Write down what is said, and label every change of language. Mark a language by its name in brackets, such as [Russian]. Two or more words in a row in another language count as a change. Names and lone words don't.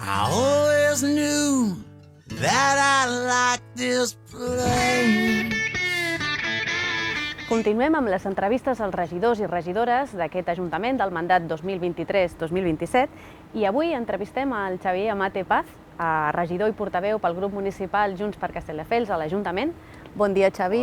[English] I always knew that I liked this place. [Catalan] Continuem amb les entrevistes als regidors i regidores d'aquest Ajuntament del mandat 2023-2027 i avui entrevistem al Xavier Amate Paz, regidor i portaveu pel grup municipal Junts per Castelldefels a l'Ajuntament. Bon dia, Xavi.